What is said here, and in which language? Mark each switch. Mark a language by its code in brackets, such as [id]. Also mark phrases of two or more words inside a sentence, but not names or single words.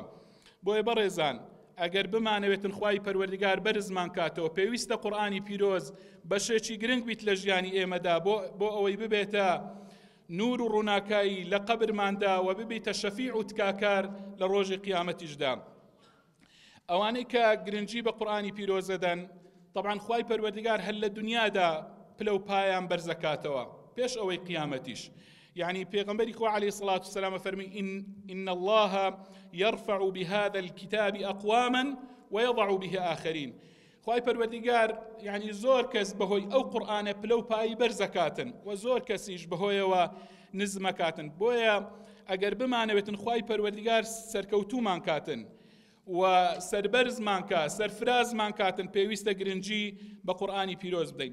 [ckb] بۆیە بەڕێزان ئەگەر بمانەوێتن خوای پەروەردیگار بەرزمان کاتەوە پێویستە قورئانی پیرۆز بەشێکی گرنگ بیت لە ژیانی ئێمەدا بۆ ئەوەی ببێتە نور و ڕووناکایی لە قەبرماندا و ببیتە شەفیع و تکاکار لە ڕۆژی قیامەتیشدا. ئەوانەی کە گرنگی بە قورئانی پیرۆزەدەن طبعاً خوای پەروەردیگار هەر لە دنیادا پلە و پایان بەرزەکاتەوە پێش ئەوەی قیامەتیش. [ar] يعني [ckb] پیغمبری خو [ar] علیه الصلاة والسلام فرمی إن الله يرفع بهذا الكتاب أقواما ويضع به آخرين. [ckb] خوای پەروەردیگار يعني زۆر کەس بەهۆی ئەو قورئانە پلە و پایی بەرزەکاتن و زۆر کەسیش بەهۆیەوە نزمەکاتن. بۆیە ئەگەر بمانەوێتن خوای پەروەردیگار سەرکەوتومان کاتن و سەربەرزمان کە سەرفرازمان کاتن پێویستە گرنگی بە قورئانی پیرۆز بدەین.